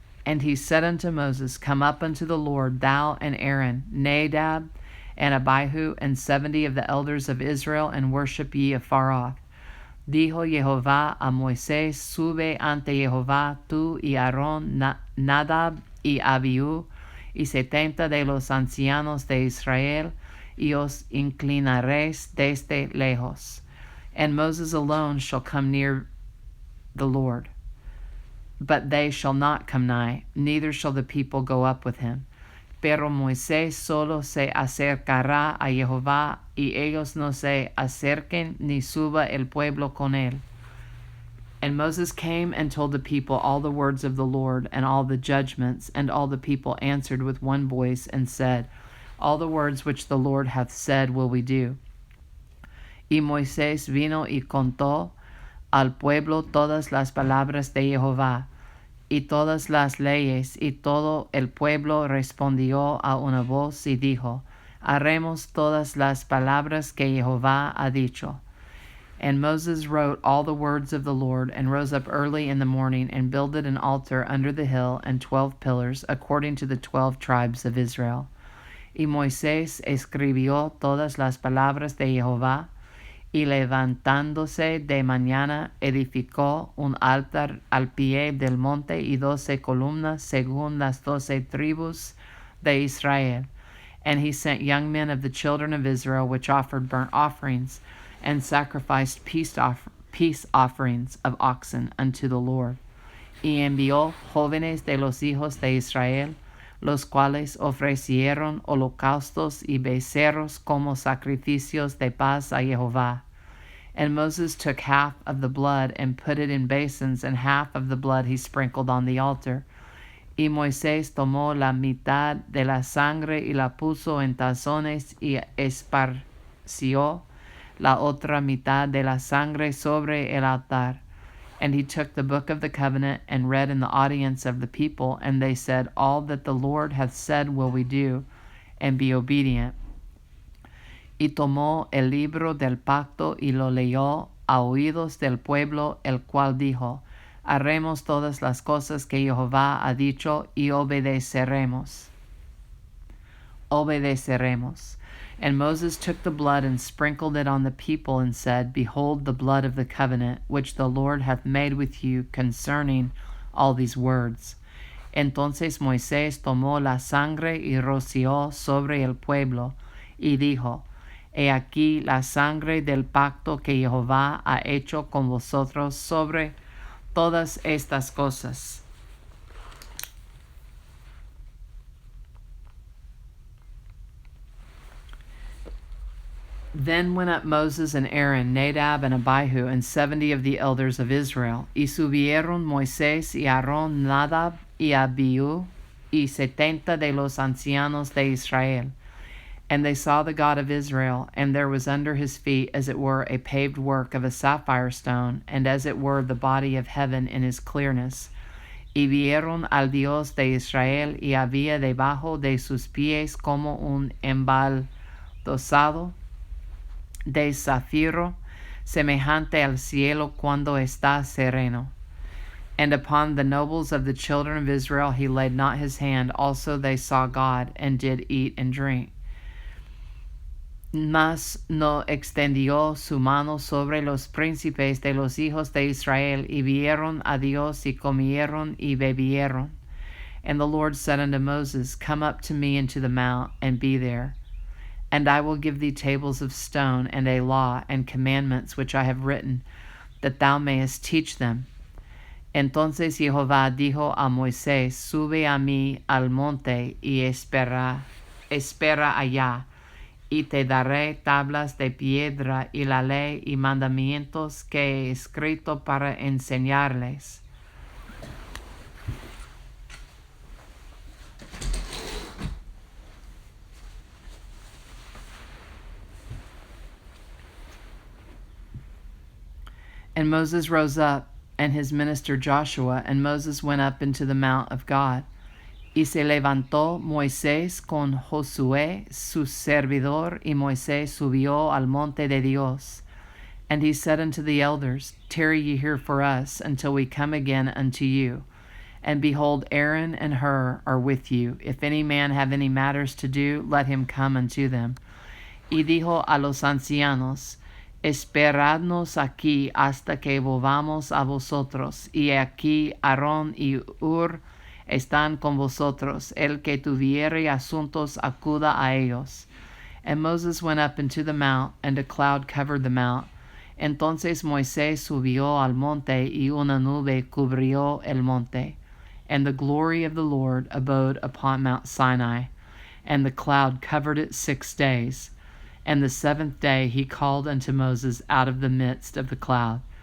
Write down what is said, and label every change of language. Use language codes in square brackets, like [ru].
[en] And he said unto Moses, Come up unto the Lord, thou and Aaron, Nadab and Abihu, and 70 of the elders of Israel, and worship ye afar off. [es] Dijo Jehová a Moisés, Sube ante Jehová tú y Aarón, Nadab y Abihu, y 70 de los ancianos de Israel, y os inclinaréis desde lejos. [en] And Moses alone shall come near the Lord, but they shall not come nigh, neither shall the people go up with him. [es] Pero Moisés solo se acercará a Jehová, y ellos no se acerquen, ni suba el pueblo con él. [en] And Moses came and told the people all the words of the Lord and all the judgments, and all the people answered with one voice and said, all the words which the Lord hath said will we do. [es] Y Moisés vino y contó al pueblo todas las palabras de Jehová, y todas las leyes, y todo el pueblo respondió a una voz y dijo, haremos todas las palabras que Jehová ha dicho. [en] And Moses wrote all the words of the Lord, and rose up early in the morning, and builded an altar under the hill, and 12 pillars, according to the 12 tribes of Israel. [es] Y Moisés escribió todas las palabras de Jehová, y levantándose de mañana edificó un altar al pie del monte y 12 columnas según las 12 tribus de Israel. [en] And he sent young men of the children of Israel, which offered burnt offerings, and sacrificed peace offerings of oxen unto the Lord. [es] Y envió jóvenes de los hijos de Israel, los cuales ofrecieron holocaustos y becerros como sacrificios de paz a Jehová. [en] And Moses took half of the blood and put it in basins, and half of the blood he sprinkled on the altar. [es] Y Moisés tomó la mitad de la sangre y la puso en tazones y esparció la otra mitad de la sangre sobre el altar. [en] And he took the book of the covenant and read in the audience of the people, and they said, all that the Lord hath said will we do, and be obedient. [es] Y tomó el libro del pacto y lo leyó a oídos del pueblo, el cual dijo, haremos todas las cosas que Jehová ha dicho y obedeceremos. [en] And Moses took the blood and sprinkled it on the people, and said, behold the blood of the covenant, which the Lord hath made with you concerning all these words. [es] Entonces Moisés tomó la sangre y roció sobre el pueblo, y dijo, he aquí la sangre del pacto que Jehová ha hecho con vosotros sobre todas estas cosas. [en] Then went up Moses and Aaron, Nadab and Abihu, and 70 of the elders of Israel. [es] Y subieron Moisés y Aarón, Nadab y Abihu, y 70 de los ancianos de Israel. [en] And they saw the God of Israel, and there was under his feet as it were a paved work of a sapphire stone, and as it were the body of heaven in his clearness. [es] Y vieron al Dios de Israel, y había debajo de sus pies como un embaldosado de zafiro, semejante al cielo cuando está sereno. [en] And upon the nobles of the children of Israel he laid not his hand. Also they saw God, and did eat and drink. [es] Mas no extendió su mano sobre los príncipes de los hijos de Israel, y vieron a Dios, y comieron y bebieron. [en] And the Lord said unto Moses, come up to me into the mount, and be there. And I will give thee tables of stone, and a law, and commandments which I have written, that thou mayest teach them. [es] Entonces Jehová dijo a Moisés, sube a mí al monte, y espera allá, y te daré tablas de piedra, y la ley y mandamientos que he escrito para enseñarles. [en] And Moses rose up, and his minister Joshua, and Moses went up into the mount of God. [es] Y se levantó Moisés con Josué, su servidor, y Moisés subió al monte de Dios. [en] And he said unto the elders, tarry ye here for us, until we come again unto you. And behold, Aaron and Hur are with you. If any man have any matters to do, let him come unto them. [es] Y dijo a los ancianos, esperadnos aquí hasta que volvamos a vosotros, y aquí Aarón y Hur están con vosotros. El que tuviere asuntos acuda a ellos. [en] And Moses went up into the mount, and a cloud covered the mount. [es] Entonces Moisés subió al monte, y una nube cubrió el monte. [en] And the glory of the Lord abode upon Mount Sinai, and the cloud covered it 6 days. And the 7th day he called unto Moses out of the midst of the cloud.